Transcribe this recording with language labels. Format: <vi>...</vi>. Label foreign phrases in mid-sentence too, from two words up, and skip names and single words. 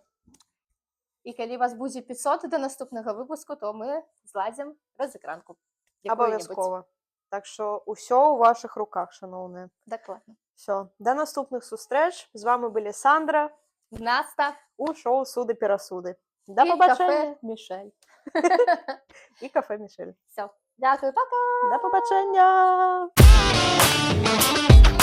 <be>І калі вас будзе 500 да наступнага выпуску, то мы зладзім разыгранку. Абавязкова. Так што ўсё ў вашых руках, шаноўныя. Дакладна. Всё. Да наступных сустрэч. З вами былі Сандра Наста у шоу «Суды-перасуды». Да і пабачэння. кафе Мішель. І кафе Мішель.</be> <ru>Всё. Дякую, пока!</ru> <be>Да пабачэння!</be>